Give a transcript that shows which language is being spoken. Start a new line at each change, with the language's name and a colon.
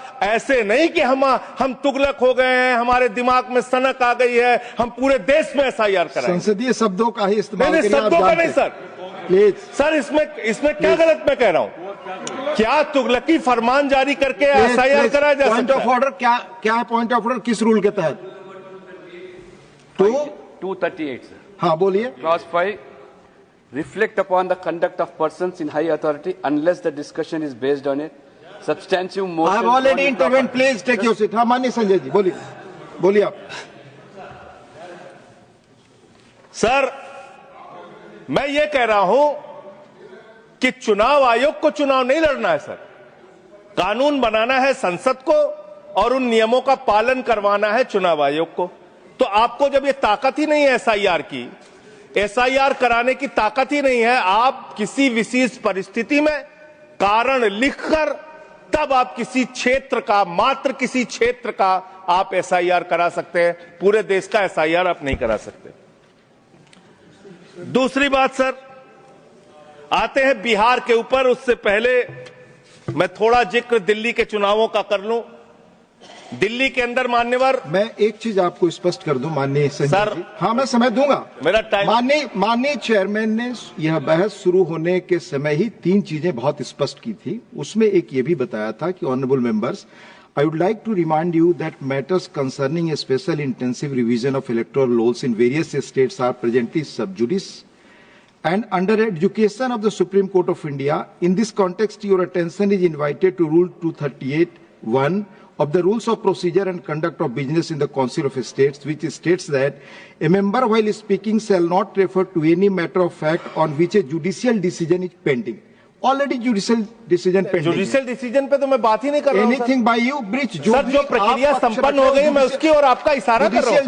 Hindi: ऐसे नहीं कि हम तुगलक हो गए हैं, हमारे दिमाग में सनक आ गई है, हम पूरे देश में एसआईआर कराएंगे। संसदीय शब्दों का ही इस्तेमाल नहीं, शब्दों का नहीं सर। प्लीज सर, इसमें क्या गलत मैं कह रहा हूं? क्या तुगलकी फरमान जारी करके एसआईआर कराया जा सकता है? पॉइंट ऑफ ऑर्डर क्या है? पॉइंट ऑफ ऑर्डर किस रूल के तहत?
English: 238 sir.
Hindi: हाँ बोलिए।
English: Clause 5, reflect upon the conduct of persons in high authority unless the discussion is based on a substantive motion. I have already intervened. Please take your seat.
Hindi: हाँ माननीय संजय जी बोलिए आप। Sir, मैं ये कह रहा हूं कि चुनाव आयोग को चुनाव नहीं लड़ना है सर, कानून बनाना है संसद को और उन नियमों का पालन करवाना है चुनाव आयोग को। तो आपको जब ये ताकत ही नहीं है एसआईआर की, एसआईआर कराने की ताकत ही नहीं है, आप किसी विशेष परिस्थिति में कारण लिखकर तब आप किसी क्षेत्र का, मात्र किसी क्षेत्र का आप एसआईआर करा सकते हैं, पूरे देश का एसआईआर आप नहीं करा सकते। दूसरी बात सर, आते हैं बिहार के ऊपर। उससे पहले मैं थोड़ा जिक्र दिल्ली के चुनावों का कर लूं। दिल्ली के अंदर मान्यवर, मैं एक चीज आपको स्पष्ट कर दूं माननीय संजय सर, जी। हाँ मैं समय दूंगा। मेरा टाइम। माननीय चेयरमैन ने यह बहस शुरू होने के समय ही 3 चीजें बहुत स्पष्ट की थी। उसमें एक ये भी बताया था कि
English: Honourable members, I would like to remind you that matters concerning a special intensive revision of electoral laws in various states are presently sub judice and under adjudication of the Supreme Court of India. In this context, your attention is invited to Rule 238(1) of the Rules of Procedure and Conduct of Business in the Council of States, which states that a member while speaking shall not refer to any matter of fact on which a judicial decision is pending. Already judicial decision pending.
Hindi: Judicial decision पे तो मैं बात ही नहीं कर रहा हूं
English: Anything by you breach
Hindi: sir, जो प्रक्रिया संपन्न हो गई, मैं उसकी और आपका इशारा कर रहा हूं